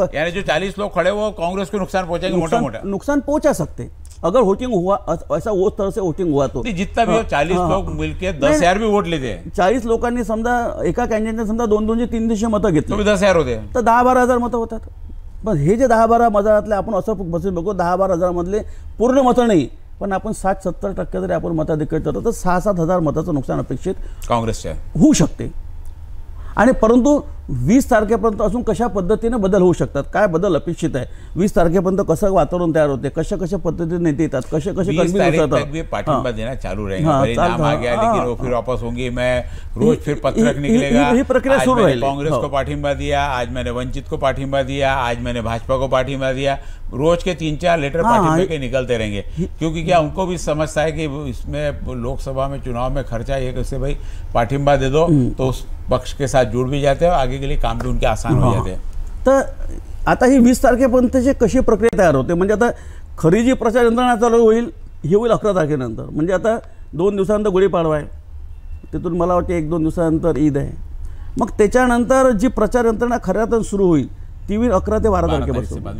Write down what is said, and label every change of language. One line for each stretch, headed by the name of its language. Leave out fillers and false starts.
Hindi: यानी जो 40 लोग खड़े वो कांग्रेस को नुकसान पहुंचाएंगे, मोटा नुकसान पहुंचा सकते अगर वोटिंग हुआ, ऐसा वो तरह से वोटिंग हुआ तो. जितना भी 40 लोग मिलके 10,000 भी वोट लेते हैं.
Marathi: 40 लोकांनी समजा एका कॅन्डिडेटने समजा 200 300 मतं घेतली, 10,000 होते, तर 10-12 हजार मतं होतात. पण हे जे 10-12 मतातले आपण असं बसून बघू, 10-12 हजारामधले पूर्ण मतं नाही, पण आपण 60-70% जरी आपण मताधिक्य करतो तर 6-7 हजार मताचं नुकसान अपेक्षित काँग्रेसच्या होऊ शकते. आणि परंतु 20 तारखेपर्यंत अजून कशा पद्धतीने बदल होऊ शकतात, काय बदल अपेक्षित आहे, 20 तारखेपर्यंत कसं वातावरण तयार होते, कशा पद्धतीने नेते येतात, कसे
Hindi: पाठिंबा देना चालू रहेगा. नाम आ गया, लेकिन वो फिर वापस होंगे. मैं रोज फिर पत्रक निकलेगा,
Marathi: ही प्रक्रिया सुरू रहेगी.
Hindi: कांग्रेस को पाठिंबा दिया, आज मैंने वंचित को पाठिंबा दिया, आज मैंने भाजपा को पाठिंबा दिया. रोज के 3-4 लेटर पाठिंबे के निकलते रहेंगे, क्योंकि क्या उनको भी समझता है कि इसमें लोकसभा में चुनाव में खर्चा ये कैसे भाई पाठिंबा दे दो तो उस पक्ष के साथ जुड़ भी जाते हैं और आगे के लिए काम भी उनके आसान हो जाते हैं.
Marathi: तर आता ही 20 तारखेपर्यंतची कशी प्रक्रिया तयार होते, म्हणजे आता खरी जी प्रचार यंत्रणा चालू होईल हे होईल 11 तारखेनंतर. म्हणजे आता 2 दिवसानंतर गुढीपाडवा आहे, तिथून मला वाटते 1-2 दिवसानंतर ईद आहे. मग त्याच्यानंतर जी प्रचार यंत्रणा खऱ्या अर्थानं सुरू होईल ती होईल 11 ते 12 तारखेपासून,